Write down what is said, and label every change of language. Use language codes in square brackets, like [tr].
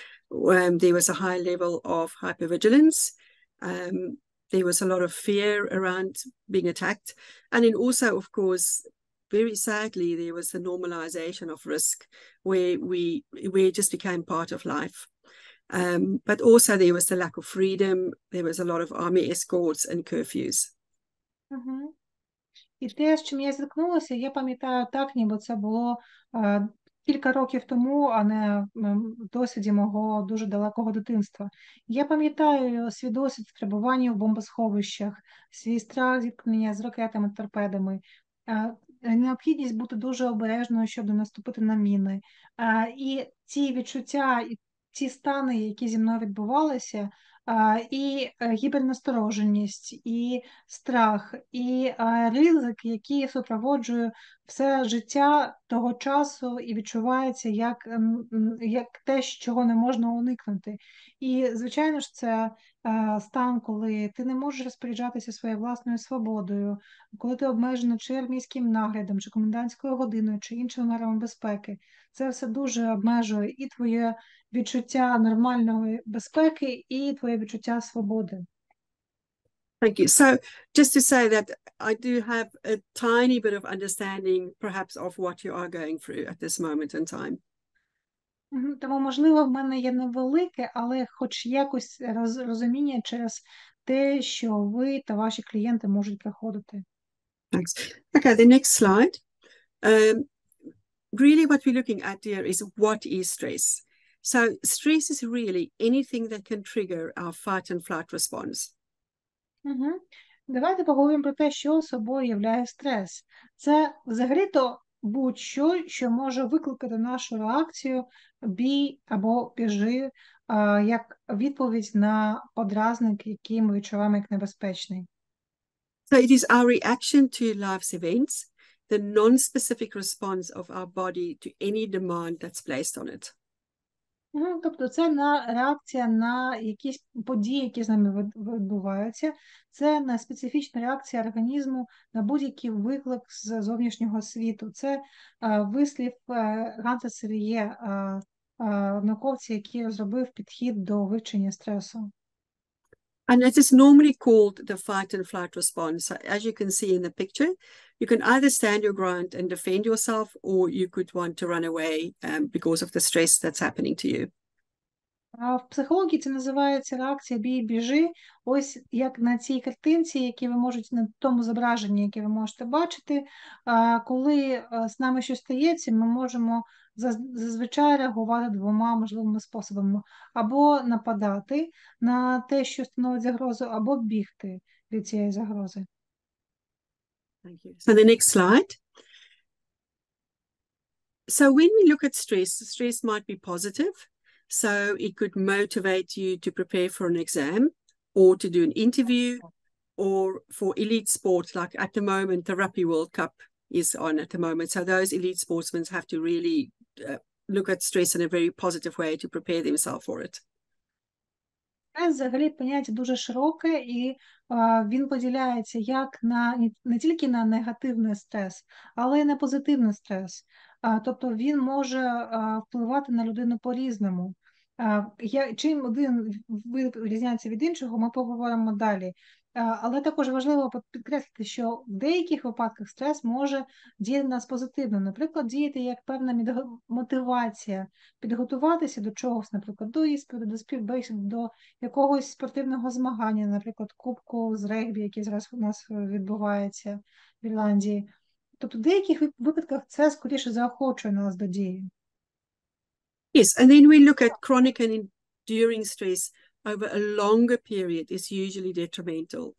[en] There was a high level of hypervigilance. There was a lot of fear around being attacked. And then also, of course, very sadly, there was the normalization of risk where it just became part of life. But also there was the lack of freedom. There was a lot of army escorts and curfews. [uk] І те, з чим я зіткнулася, я пам'ятаю так, ніби це було кілька років тому, а не в досвіді мого дуже далекого дитинства. Я пам'ятаю свій досвід перебування в бомбосховищах, свій страх зіткнення з ракетами, торпедами, необхідність бути дуже обережною, щоб не наступити на міни. І ці відчуття, і ці стани, які зі мною відбувалися, і гіпернастороженість, і страх, і ризик, який супроводжує все життя того часу і відчувається як те, чого не можна уникнути. І, звичайно ж, це стан, коли ти не можеш розпоряджатися своєю власною свободою, коли ти обмежена чи армійським наглядом, чи комендантською годиною, чи іншими мерами безпеки. Це все дуже обмежує і твоє відчуття нормальної безпеки, і твоє відчуття свободи. [en] Thank you. So just to say that I do have a tiny bit of understanding perhaps of what you are going through at this moment in time. [uk] Тому, можливо, в мене є невелике, але хоч якось розуміння через те, що ви та ваші клієнти можуть проходити. [en] Thanks. Okay, the next slide. Really what we're looking at here is what is stress. So stress is really anything that can trigger our fight and flight response. [uk] Давайте поговоримо про те, що собою являє стрес. Це взагалі-то будь-що, що може викликати нашу реакцію бій або біжи, як відповідь на подразник, який ми відчуваємо як небезпечний. [en] So it is our reaction to life's events, the non-specific response of our body to any demand that's placed on it. [uk] Тобто це реакція на якісь події, які з нами відбуваються. Це не специфічна реакція організму на будь-який виклик з зовнішнього світу. Це вислів Ганса Серіє, науковця, який розробив підхід до вивчення стресу. [en] And it is normally called the fight and flight response. So as you can see in the picture, you can either stand your ground and defend yourself, or you could want to run away because of the stress that's happening to you. [uk] В психології це називається реакція бій-біжи. Ось як на цій картинці, які ви можете, на тому зображенні, яке ви можете бачити, коли з нами щось стається, ми можемо зазвичай реагувати двома можливими способами. Або нападати на те, що становить загрозу, або бігти від цієї загрози. [en] Thank you. So the next slide. So when we look at stress, stress might be positive. So it could motivate you to prepare for an exam or to do an interview or for elite sports. Like at the moment, the Rugby World Cup is on at the moment. So those elite sportsmen have to really look at stress in a very positive way to prepare themselves for it. [uk] Стрес взагалі поняття дуже широке, і він поділяється як на не тільки на негативний стрес, але й на позитивний стрес. Тобто він може впливати на людину по-різному. Чим один вид відрізняється від іншого, ми поговоримо далі. Але також важливо підкреслити, що в деяких випадках стрес може діяти на нас позитивно. Наприклад, діяти як певна мотивація, підготуватися до чогось, наприклад, до іспиту, до співбесід, до якогось спортивного змагання, наприклад, кубку з регбі, який зараз у нас відбувається в Ірландії. Тобто в деяких випадках це скоріше заохочує нас до дії. [en] Yes, and then we look at chronic and enduring stress over a longer period is usually detrimental.